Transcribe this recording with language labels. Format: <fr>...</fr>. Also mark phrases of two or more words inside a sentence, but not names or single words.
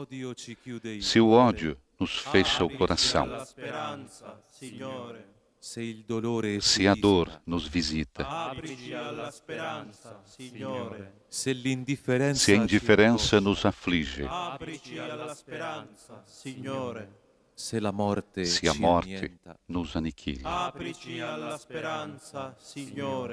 <pt>Se o ódio nos fecha o coração, se a dor nos visita, se a indiferença nos aflige,</pt> <it>se la morte se ci</it> <pt>a morte</pt> <it>annienta.</it> <pt>nos aniquila.</pt> <it>Aprici alla speranza, Signore.</it>